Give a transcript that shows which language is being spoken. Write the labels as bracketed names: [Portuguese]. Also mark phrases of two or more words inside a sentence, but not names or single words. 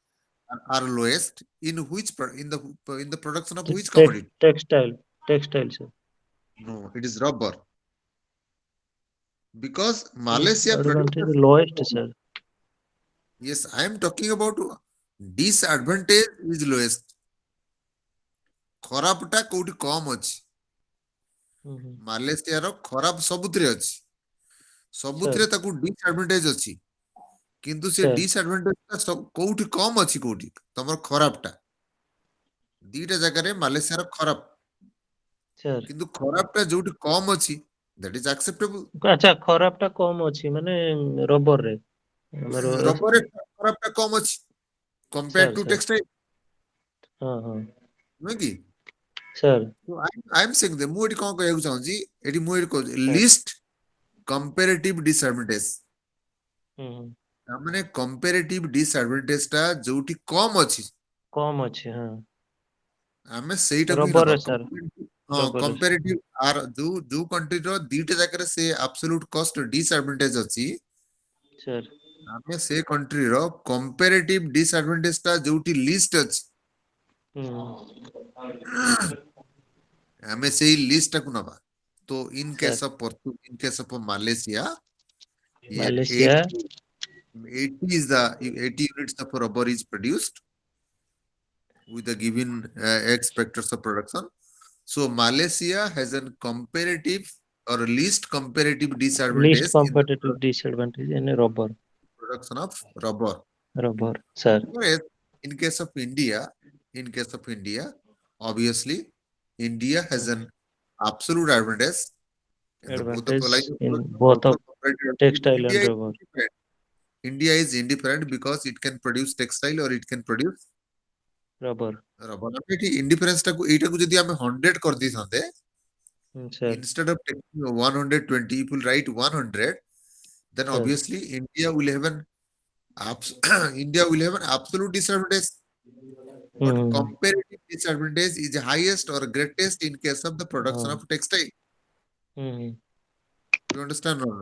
[English] are lowest in which in the production of which Te- commodity? textile, sir. No, it is rubber. Because Malaysia Advantage produces lowest, sir. yes, I am talking about disadvantage is lowest. [Odia] ଖରାପଟା କୋଉଠି କମ ଅଛି Hmm. ମାଲେସିଆର ଖରାପ ସବୁଥିରେ ଅଛି ସବୁଥିରେ Sir, ତାକୁ ଡିସଆଡଭାଣ୍ଟେଜ ଅଛି କିନ୍ତୁ ସେ sir, ଡିସଆଡଭାଣ୍ଟେଜଟା କୋଉଠି କମ ଅଛି କୋଉଠି ତମର ଖରାପଟା ଦିଟା ଜାଗାରେ ମାଲେସିଆର ଖରାପ sir. କିନ୍ତୁ ଖରାପଟା ଯୋଉଠି କମ ଅଛି [English] that is acceptable [Odia] ଆଚ୍ଛା ଖରାପଟା କମ ଅଛି ମାନେ ରବରରେ ଆମର ରବରରେ ଖରାପଟା କମ ଅଛି compared ସାର୍ to ସାର୍ textile ହଁ ହଁ ନୁହେଁ କି ସାର୍ [English] So I am saying that [Odia] ମୁଁ ଏଠି କଣ କହିବାକୁ ଚାହୁଁଛି ଏଠି ମୁଁ ଏଠି କହୁଛି ସାର୍ [English] least comparative disadvantage ହୁଁ ହୁଁ [Odia] ତାମାନେ [English] comparative disadvantage [Odia] ଟା ଯୋଉଠି କମ ଅଛି କମ ଅଛି ହଁ ଆମେ ସେଇଟାକୁ ହିଁ ନବା ରବରରେ ସାର୍ ହଁ ରବରରେ comparative ଆର ଯୋଉ countryର ଦିଟା ଜାଗାରେ ସେ [English] absolute cost disadvantage [Odia] ଅଛି ସାର୍ ଆମେ ସେ countryର [English] comparative disadvantage [Odia] ଟା ଯୋଉଠି least ଅଛି ହୁଁ ଆମେ ସେଇ list ଟାକୁ ନବା ତ [English] in case [Odia] ସାର୍ [English] of in case of Malaysia yeah, ମାଲେସିଆ 80 is the 80 units of rubber is produced with the given X factors of production. So Malaysia has a comparative or least comparative ଲିଷ୍ଟ disadvantage in the competitive disadvantage in rubber production of rubber. rubber sir Whereas in case of India, obviously India has an absolute advantage in the both of advantage line of in production, both also of comparative advantage. textile and rubber India is indifferent because it can produce textile or it can produce rubber rubber. [Odia] ଆମେ ଏଠି indifference ଟାକୁ ଏଇଟାକୁ ଯଦି ଆମେ 100 କରିଦେଇଥାନ୍ତେ ସାର୍ [English] instead of taking 120 if we write 100 then ସାର୍ obviously India will have an India will have an absolute disadvantage but comparative disadvantage is highest or greatest in case of the production of textile you understand or not?